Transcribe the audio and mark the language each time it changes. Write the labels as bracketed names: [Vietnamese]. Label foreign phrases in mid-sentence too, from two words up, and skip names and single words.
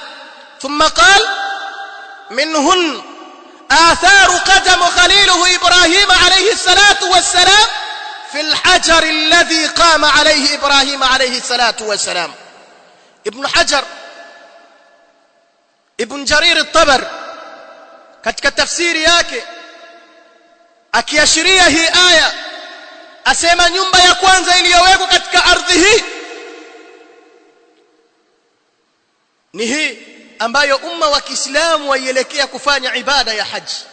[Arabic] ثم قال منهن آثار قدم خليله إبراهيم عليه الصلاة والسلام في الحجر الذي قام عليه إبراهيم عليه الصلاة والسلام. [Swahili] ابن جرير الطبري katika tafsiri yake akiashiria hii aya asema nyumba ya kwanza iliyowekwa katika ardhi hii ni hii ambayo umma wa Kiislamu waielekea kufanya ibada ya haji.